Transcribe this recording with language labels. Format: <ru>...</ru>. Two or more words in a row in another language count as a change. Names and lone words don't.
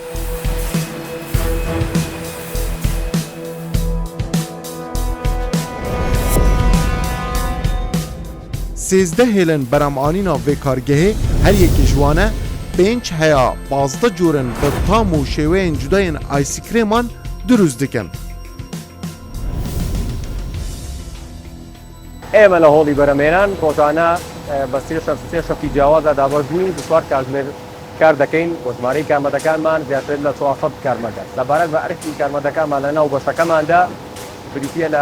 <ku>Sêzdeh hêlên beremanîna vê kargehê her yekê ji wan e 5 heya 15 corên bi tam û şêweyên cudayên ayskirêman durust dikin.</ku> <ckb>ئێمە لە هۆڵی بەرەمێنان ڕۆژانە بە سێ شەفی جیاوازە دابەزبووین بسوار کاتژمێر کار دەکەین بۆ ژمارەی کارمەندەکانمان زیاتر لە 400 کارمەندە لەبارەت بە عرفی کارمەندەکانمان لە ناو بەشەکەماندا بریتە لە</ckb>